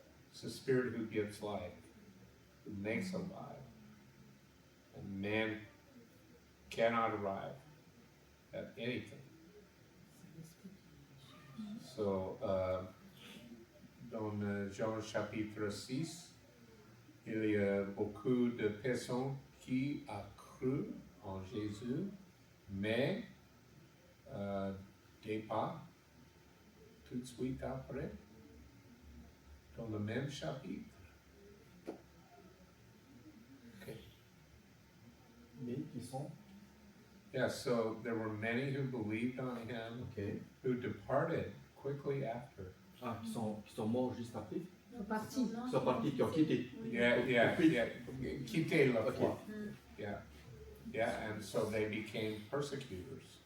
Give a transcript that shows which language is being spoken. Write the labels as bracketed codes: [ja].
[en] It's the Spirit who gives life, who makes alive. And man cannot arrive at anything. [fr] So, dans Jean chapitre 6, il y a beaucoup de personnes qui ont cru en Jésus, mais des pas tout de suite après, dans le même chapitre. [en] Okay. [fr] Mais qui sont [en] Yeah, so there were many who believed on him, who departed quickly after. [fr] qui sont morts juste après. Ils sont partis. Qui sont partis, qui ont quitté. Yeah, quitter la foi. Mm. [en] Yeah, and so they became persecutors.